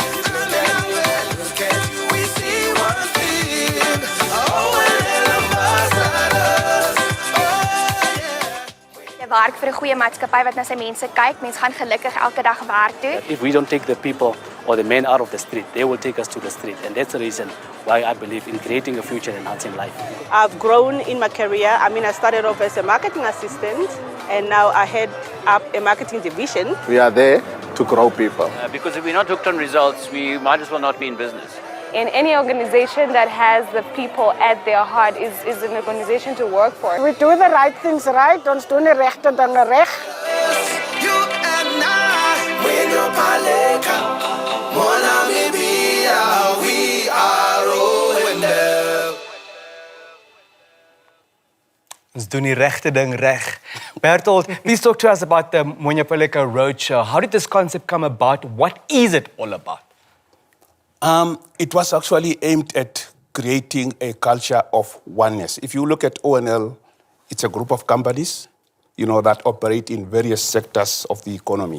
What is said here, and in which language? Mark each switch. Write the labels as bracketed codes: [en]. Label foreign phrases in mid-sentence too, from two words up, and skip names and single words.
[en] We see one thing, oh, and [af] werk vir 'n goeie maatskappy wat na sy mense kyk. Mense gaan gelukkig elke dag werk toe. [en] If we don't take the people or the men out of the street, they will take us to the street. And that's the reason why I believe in creating a future and enhancing life. I've grown in my career. I mean, I started off as a marketing assistant, and now I head up a marketing division. We are there to grow people. Because if we're not hooked on results, we might as well not be in business. In any organization that has the people at their heart is an organization to work for. We do the right things right, [af] ons doen die regte dinge reg. Ons doen die regte ding reg. [en] Berthold, please talk to us about the Mukuahima Roadshow. How did this concept come about? What is it all about? It was actually aimed at creating a culture of oneness. If you look at ONL, it's a group of companies, that operate in various sectors of the economy.